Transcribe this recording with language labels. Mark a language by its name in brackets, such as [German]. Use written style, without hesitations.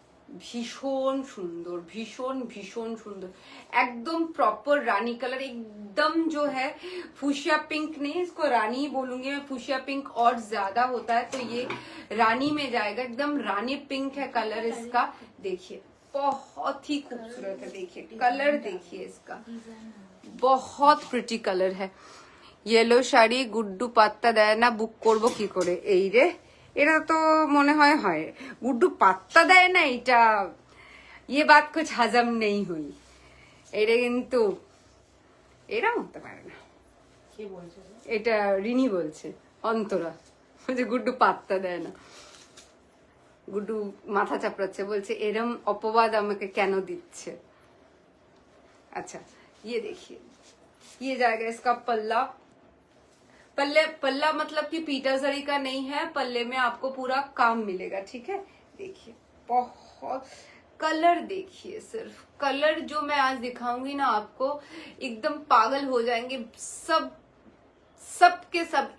[Hindi] भीषण सुंदर, भीषण भीषण सुंदर, एकदम प्रॉपर रानी कलर, एकदम जो है फुशिया पिंक नहीं, इसको रानी ही बोलूंगी मैं, फुशिया पिंक और ज्यादा होता है तो ये रानी में जाएगा, एकदम रानी पिंक है कलर इसका। देखिए बहुत ही खूबसूरत है, देखिए कलर देखिए इसका, बहुत प्रिटी कलर है। [Bangla] येलो শাড়ি গুড্ডু পাত্তা দেয় না, বুক করব কি করে? এই রে, এটা তো মনে হয় হয় গুড্ডু পাত্তা দেয় না, এটা [Hindi] ये बात कुछ हजम नहीं हुई, [Bangla] এটা কিন্তু এরকম হতে পারে না। কে বলছে? এটা রিনি বলছে, অন্তরা যে গুড্ডু পাত্তা দেয় না, গুড্ডু মাথা চাপড়াচ্ছে, বলছে এরম অপবাদ আমাকে কেন দিচ্ছে। [Hindi] अच्छा ये देखिए, ये जाएगा इसका पल्ला, पल्ला मतलब कि पीटर जरी का नहीं है, पल्ले में आपको पूरा काम मिलेगा, ठीक है। देखिए बहुत कलर, देखिए सिर्फ कलर जो मैं आज दिखाऊंगी ना आपको, एकदम पागल हो जाएंगे सब के सब।